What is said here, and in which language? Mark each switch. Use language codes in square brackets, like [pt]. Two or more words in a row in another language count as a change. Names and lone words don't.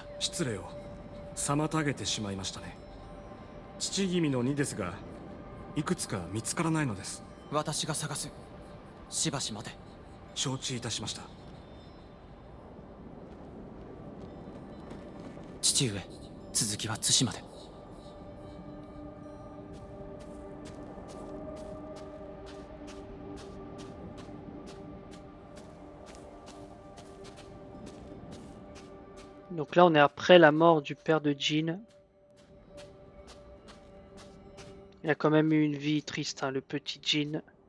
[ja] 失礼を妨げてしまいましたね。父君の2ですが、いくつか見つからないのです。私が探す。しばし待て。承知いたしました。父上、続きは対馬で。 [fr] Donc là, on est après la mort du père de Jin. Il a quand même eu une vie triste, hein, le petit Jin.